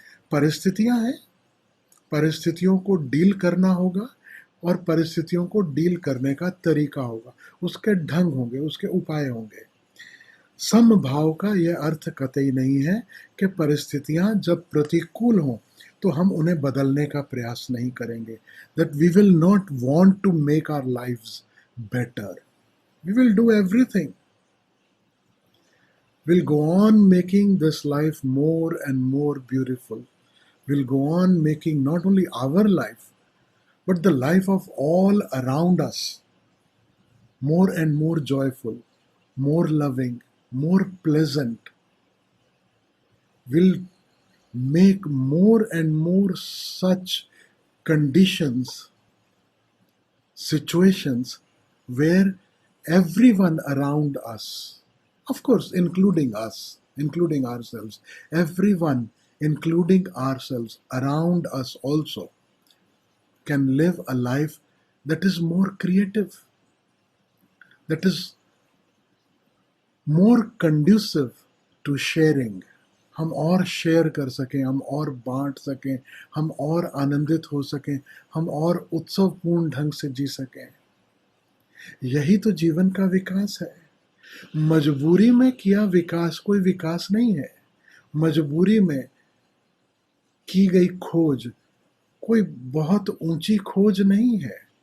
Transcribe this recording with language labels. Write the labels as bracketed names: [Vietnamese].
[Hindi] परिस्थितियां हैं, परिस्थितियों को डील करना होगा और परिस्थितियों को डील करने का तरीका होगा, उसके ढंग होंगे, उसके उपाय होंगे। समभाव का यह अर्थ कतई नहीं है कि परिस्थितियां जब प्रतिकूल हों तो हम उन्हें बदलने का प्रयास नहीं करेंगे, [English] that we will not want to make our lives better. We will do everything. We'll go on making this life more and more beautiful. We'll go on making not only our life, but the life of all around us more and more joyful, more loving, more pleasant. We'll make more and more such conditions, situations where everyone around us, of course, including us, including ourselves, everyone, including ourselves around us also, can live a life that is more creative, that is more conducive to sharing. [Hindi] हम और share कर सकें, हम और बांट सकें, हम और आनंदित हो सकें, हम और उत्सवपूर्ण ढंग से जी सकें। यही तो जीवन का विकास है। मजबूरी में किया विकास कोई विकास नहीं है। मजबूरी में की गई खोज कोई बहुत ऊंची खोज नहीं है।